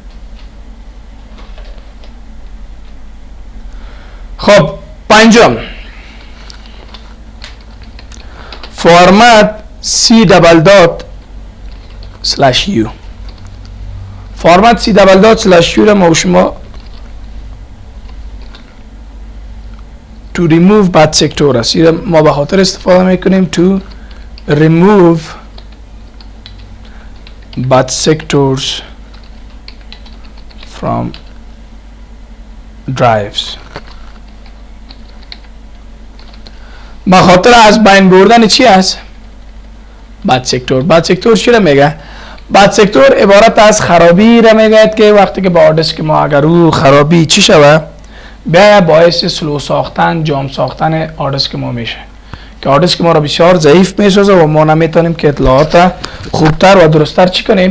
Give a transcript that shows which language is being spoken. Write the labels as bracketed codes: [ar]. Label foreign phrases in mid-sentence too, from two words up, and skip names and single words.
[fa] خب پنجم فرمت سی [en] double dot slash [fa] یو. فرمت سی [en] double dot slash [fa] یو را ما شما [en] to remove bad sector [fa] است. ما به خاطر استفاده میکنیم [en] to remove bad sectors from drives. [fa] به خاطر از بین بردن چی است؟ [en] bad sector. bad sector [fa] چی را میگه؟ [en] bad sector [fa] عبارت از خرابی را میگه که وقتی که با [en] hard disk [fa] ما اگر او خرابی چی شوه بیا باعث سلو ساختن، جام ساختن [en] hard disk [fa] ما میشه که [en] hard disk [fa] ما را بسیار ضعیف میسازه و ما نمیتونیم که اطلاعات خوبتر و درستتر چی کنیم؟